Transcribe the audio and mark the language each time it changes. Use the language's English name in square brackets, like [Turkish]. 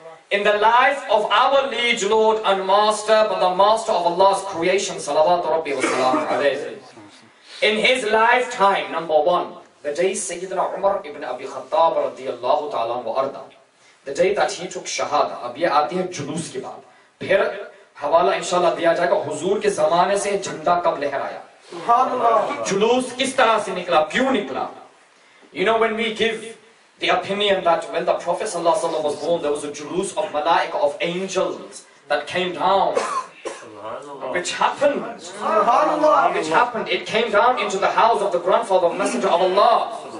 [English] In the life of our liege Lord and Master, but the Master of Allah's creation, salawatu rabbi wa salam alayhi, in his lifetime, number one, the day Sayyidina Umar ibn Abi Khattab radiyallahu ta'ala wa arda, the day that he took shahada. [Hindi] अब ये आती है जुलूस के बाद, फिर हवाला इंशाल्लाह दिया जाएगा हुजूर के ज़माने से झंडा कब लहराया, जुलूस किस तरह से निकला, क्यों निकला. [English] You know, when we give the opinion that when the Prophet ﷺ was born, there was a julus of malaika, of angels that came down, which happened. It came down into the house of the grandfather of Messenger of Allah.